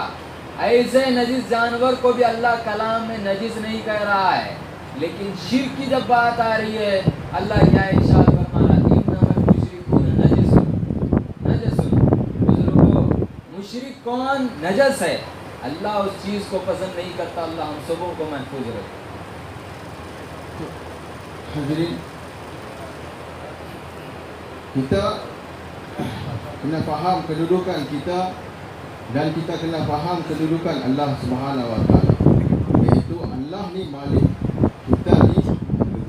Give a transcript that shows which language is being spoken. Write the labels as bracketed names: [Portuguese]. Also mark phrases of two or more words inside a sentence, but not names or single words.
[Hindi] ऐसे नजिस जानवर को भी अल्लाह कलाम में नजिस नहीं कह रहा है। लेकिन शिर्क की जब बात आ रही है, अल्लाह क्या इरशाद फरमा रहा है, मुशरिक कौन? नजस है। अल्लाह उस चीज़ को पसंद नहीं करता। अल्लाह हम सबों को महफूज रखे। [Malay] Hadirin, kita kena faham kedudukan kita dan kita kena faham kedudukan Allah [Arabic] سبحانه وتعالى. [Malay] Iaitu Allah ni malik, kita ni mamluk.